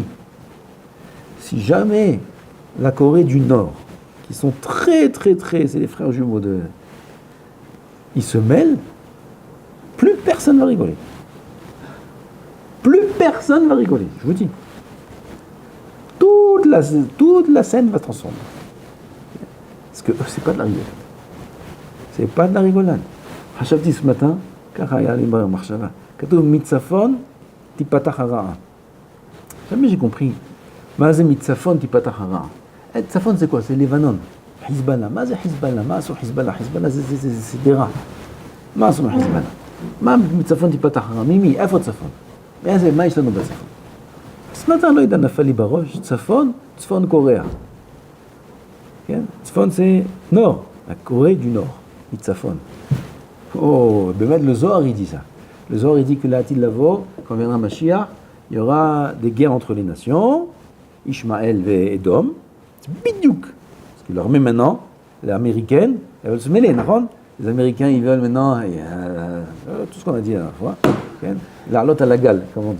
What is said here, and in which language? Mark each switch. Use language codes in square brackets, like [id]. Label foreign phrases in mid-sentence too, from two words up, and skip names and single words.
[fr] Si jamais la Corée du Nord, qui sont très, c'est les frères jumeaux ils se mêlent, plus personne ne va rigoler. Plus personne ne va rigoler, je vous dis. Toute la scène va se transformer. Parce que c'est pas de la rigolade. C'est pas de la rigolade. חשבתי ce matin, [he] ככה היה לי במחשבה. כתוב מצפון תיפתח הרעה. [fr] Jamais j'ai compris. [he] מה זה מצפון תיפתח הרעה? צפון [fr] c'est quoi? C'est [he] לבנון. חיזבאללה. מה זה חיזבאללה? מה עשו חיזבאללה? חיזבאללה זה דירה. מה עשו חיזבאללה? מה מצפון תיפתח הרעה? ממי? איפה צפון? מה יש לנו בצפון? [fr] ce matin, [he] לא יודע, נפל לי בראש. צפון קוריאה. כן? [fr] צפון c'est nord. La Corée du Nord. [he] מצפון. Oh, באמת, [fr] le Zohar, il dit ça. Le Zohar, il dit que [he] לעתיד לבוא, [fr] quand viendra Mashiach, il y aura des guerres entre les nations, Ishmaël et Edom. C'est bidiouk. Parce que l'armée maintenant, les Américaines, elles veulent se mêler, d'accord? Les Américains, ils veulent maintenant, tout ce qu'on a dit la dernière fois, la lotte à la gale, comme on dit.